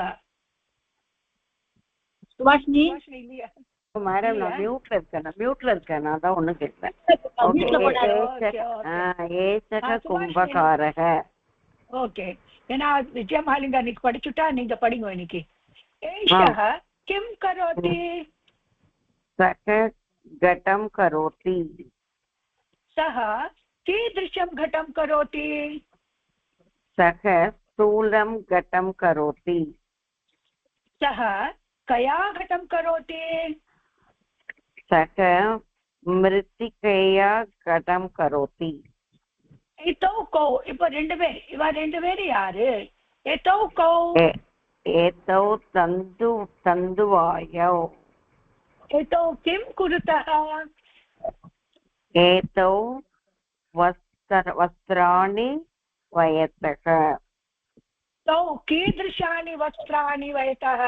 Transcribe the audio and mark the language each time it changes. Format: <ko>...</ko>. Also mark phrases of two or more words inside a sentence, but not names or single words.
<ta>சுபாஷினி இல்லையா? மேடம் நான் மியூட்ல இருக்கேன். நான் தான் ஒண்ணு கேட்கிறேன்.</ta> <sa>एषः कुम्भकारः.</sa> <ta>ஓகே. ஏன்னா விஜயமாலிங்கா இன்னைக்கு படிச்சுட்டா நீங்க படிங்க.</ta> <sa>இன்னைக்கு ஏஷः किं करोति? सः घटं करोति. सः कीदृशं घटं करोति? सः स्थूलं घटं करोति. सः कया घटं करोति? सः मृत्तिकया घटं करोति. इतौ कौ?</sa> <ta>இப்ப 2 பேர். இவ 2 பேர் யாரு?</ta> <sa>एतौ कौ? एतौ तन्तुवायौ. एतौ किं कुरुतः एतौ वस्त्राणि वयतः तौ कीदृशानि वस्त्राणि वयतः</sa>